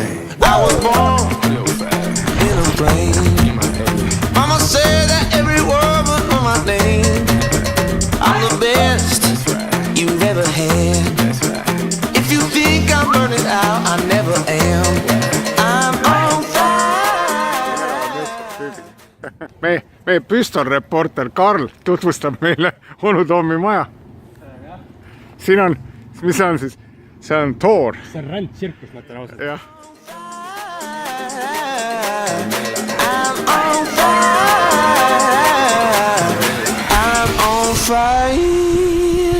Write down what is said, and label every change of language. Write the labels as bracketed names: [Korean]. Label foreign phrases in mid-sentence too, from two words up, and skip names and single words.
[English] I was born in a plane. Mama said that every word was on my name. I'm the best you've ever had. If you think I'm burning out, I never am. [Estonian] meie püstolreporter Karl tutvustab meile onu Tommi maja. Siin on, mis see on siis? See on toor. See on rändtsirkus, ma ütlen ausalt. Jah. [English] I'm on fire.